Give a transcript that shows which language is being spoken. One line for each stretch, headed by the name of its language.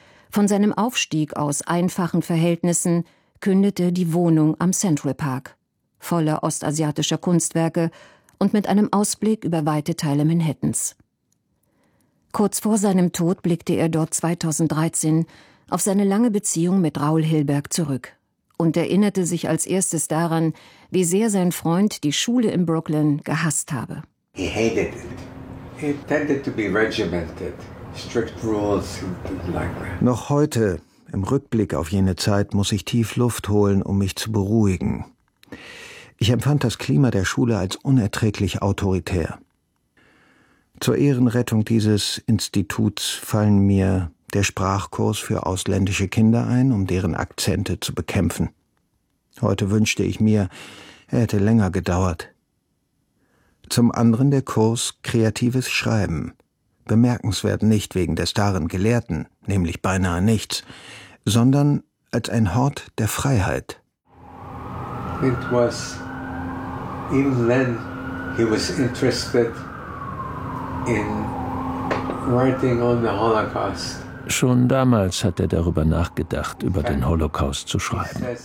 German: Von seinem Aufstieg aus einfachen Verhältnissen kündete die Wohnung am Central Park, voller ostasiatischer Kunstwerke und mit einem Ausblick über weite Teile Manhattans. Kurz vor seinem Tod blickte er dort 2013 auf seine lange Beziehung mit Raoul Hilberg zurück und erinnerte sich als erstes daran, wie sehr sein Freund die Schule in Brooklyn gehasst habe.
English: He hated it. He tended to be regimented. Strict rules.
German: Noch heute, im Rückblick auf jene Zeit, muss ich tief Luft holen, um mich zu beruhigen. Ich empfand das Klima der Schule als unerträglich autoritär. Zur Ehrenrettung dieses Instituts fallen mir der Sprachkurs für ausländische Kinder ein, um deren Akzente zu bekämpfen. Heute wünschte ich mir, er hätte länger gedauert. Zum anderen der Kurs Kreatives Schreiben. Bemerkenswert nicht wegen des darin Gelehrten, nämlich beinahe nichts, sondern als ein Hort der Freiheit.
English: It was, even then, he was interested in writing on the Holocaust.
German: Schon damals hat er darüber nachgedacht, über den Holocaust zu schreiben.